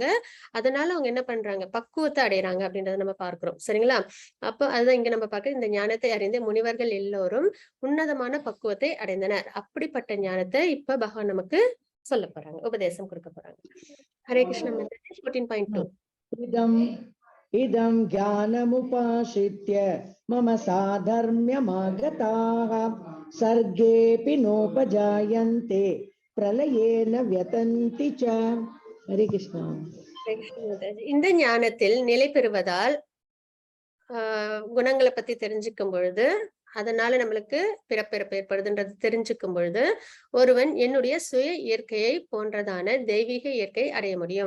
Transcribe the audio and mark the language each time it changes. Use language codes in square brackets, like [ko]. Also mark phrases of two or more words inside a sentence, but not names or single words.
[ta] அதனால அவங்க என்ன பண்றாங்க, பக்குவத்தை அடையறாங்க அப்படின்றத நம்ம பார்க்கிறோம். சரிங்களா. அப்போ அதுதான் இங்க நம்ம பார்க்க, இந்த ஞானத்தை அறிந்த முனிவர்கள் எல்லோரும் உன்னதமான பக்குவத்தை அடைந்தனர். அப்படிப்பட்ட ஞானத்தை இப்ப பகவான் நமக்கு சொல்ல போறாங்க, உபதேசம் கொடுக்க போறாங்க. [sa] हरे कृष्ण. 14.2. इदं ज्ञानमुपाश्रित्य मम साधर्म्यमागताः सर्गेऽपि नोपजायन्ते प्रलयेन व्यतन्ति च. हरे कृष्णा. [ta] இந்த ஞானத்தில் நிலை பெறுவதால் குணங்களை பத்தி தெரிஞ்சுக்கும் பொழுது, அதனால நம்மளுக்கு பிறப்பிறப்பு ஏற்படுதுன்றது தெரிஞ்சுக்கும் பொழுது ஒருவன் என்னுடைய சுய இயற்கையை போன்றதான தெய்வீக இயற்கையை அடைய முடியும்.